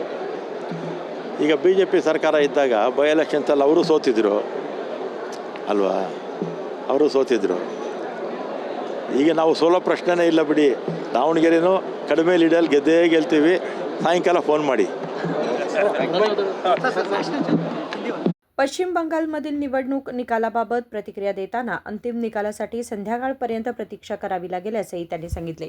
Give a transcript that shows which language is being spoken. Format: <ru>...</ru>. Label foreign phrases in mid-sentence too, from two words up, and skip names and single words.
<kn>ಈಗ BJP ಸರ್ಕಾರ ಇದ್ದಾಗ ಬೈ ಎಲೆಕ್ಷನ್ಸಲ್ಲಿ ಅವರು ಸೋತಿದ್ರು ಅಲ್ವಾ, ಅವರು ಸೋತಿದ್ರು. ಈಗ ನಾವು ಸೋಲೋ ಪ್ರಶ್ನೆನೇ ಇಲ್ಲ ಬಿಡಿ. ದಾವಣಗೆರೆನೂ ಕಡಿಮೆ ಲೀಡಲ್ಲಿ ಗೆಲ್ತೀವಿ. ಸಾಯಂಕಾಲ ಫೋನ್ ಮಾಡಿ.</kn> <mr>पश्चिम बंगालमधील निवडणूक निकालाबाबत प्रतिक्रिया देताना अंतिम निकालासाठी संध्याकाळपर्यंत प्रतीक्षा करावी लागेल असेही त्यांनी सांगितले.</mr>